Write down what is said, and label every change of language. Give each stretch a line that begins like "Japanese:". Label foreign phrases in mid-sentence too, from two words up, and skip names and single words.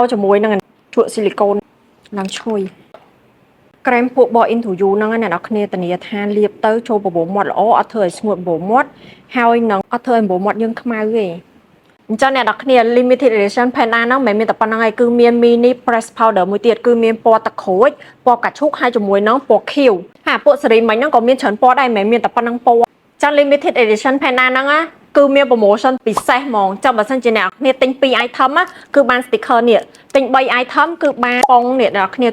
Khmer: ជាមួយនឹងជក់ស៊ីលីកូនឡើងឈ្ងុយក្រែមពួកបោះ interview ហ្នឹងអ្នកនរគ្នាធានាថាលាបទៅចូលបបោមាត់ល្អអត់ធ្វើឲ្យស្ងួតបបោមាត់ហើយនឹងអត់ធ្វើឲ្យបបោមាត់យើងខ្មៅទេអញ្ចឹងអ្នកនរគ្នា
English: limited edition panda
Khmer: ហ្នឹងមិនមែនមានតែប៉ុណ្្នឹងឯងគឺមាន
English: mini press powder
Khmer: មួយទៀតគឺមានពណ៌ទឹកក្រូចពណ៌កាឈូក ហើយជាមួយនឹងពណ៌ខៀវហើយពួកសេរីមិញហ្នឹងក៏មានច្រើនពណ៌ដែរមិនមែនមានតែប៉ុណ្្នឹងពណ៌ចឹង
English: limited edition panda
Khmer: ហ្នឹងគឺមាន promotion ពិសេសហ្មងចាំបើសិនជាអ្នកគ្នាទិញ2 item គឺបាន sticker នេះទិញ3 item គឺបានប៉ុងនេះអ្នកគ្នា